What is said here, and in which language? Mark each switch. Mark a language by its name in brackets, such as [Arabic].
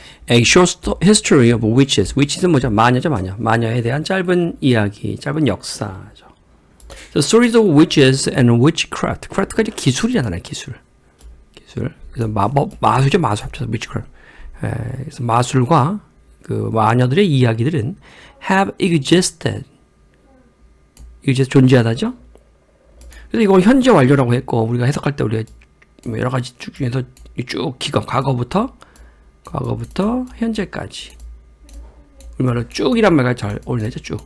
[English] A short history of witches. [Korean] witches는 뭐죠? 마녀죠, 마녀. 마녀에 대한 짧은 이야기, 짧은 역사죠. [English] The stories of witches and witchcraft. [Korean] craft가 이제 기술이잖아요, 기술. 그래서 마술이죠, 마술 합쳐서 witchcraft. 그래서 마술과 그 마녀들의 이야기들은 have existed. existed 존재하다죠. 그래서 이걸 현재 완료라고 했고 우리가 해석할 때 우리가 여러 가지 중에서 쭉 과거부터 현재까지 우리말로 쭉이란 말과 잘 어울리죠.